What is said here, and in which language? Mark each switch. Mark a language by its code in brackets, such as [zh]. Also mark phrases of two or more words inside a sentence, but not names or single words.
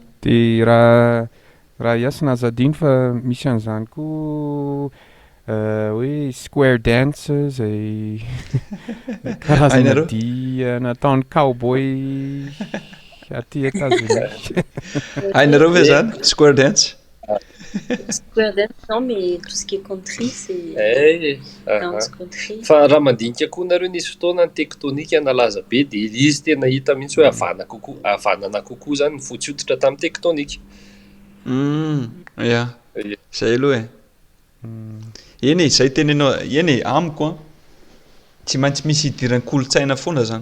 [mg] De raha iasina azadino fa misy an'izany koa hoe [en] square dance [mg] zay karazana dia nataon'ny cowboy aty États-Unis. Hainareo ve zany [en] square dance? Square dance, [fr] non, mais tout ce qui est country, c'est danse country. [mg] Fa raha mandinika koa nareo nisy fotoana ny tektonika nalaza be de izy tena hita mihitsy hoe havanana kokoa zany ny fotsoditra tamin'ny tektonika. Zay aloha eny e, zay tenenao eny e, amiko tsy maintsy misy hidiran'ny kolontsaina foana zany.